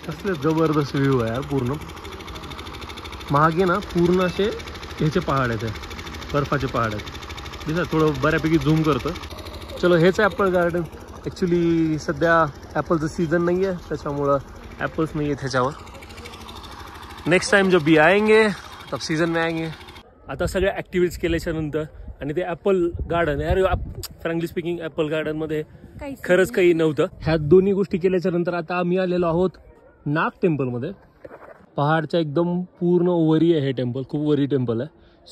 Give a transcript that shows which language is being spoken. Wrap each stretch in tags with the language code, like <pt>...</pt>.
<mr>कसले जबरदस्त व्ह्यू आहे यार. पूर्ण मागे ना पूर्ण असे ह्याचे पहाड आहेत, बर्फाचे पहाड आहेत दिसतात. थोडं बऱ्यापैकी झूम करतो. चलो, हेच ॲपल गार्डन. ॲक्च्युली सध्या ॲपलचं सीझन नाही आहे, त्याच्यामुळं ॲपल्स नाही आहेत ह्याच्यावर.</mr> <hi>नेक्स्ट टाइम जब भी आएंगे तब सीजन में आएंगे.</hi> <mr>आता सगळ्या ॲक्टिव्हिटीज केल्याच्या नंतर आणि ते ॲपल गार्डन यार, फ्रँकली स्पीकिंग ॲपल गार्डनमध्ये खरंच काही नव्हतं. ह्या दोन्ही गोष्टी केल्याच्या नंतर आता आम्ही आलेलो आहोत नाग टेम्पलमध्ये. पहाडच्या एकदम पूर्ण वरी आहे हे टेम्पल, खूप वरी टेम्पल आहे.</mr>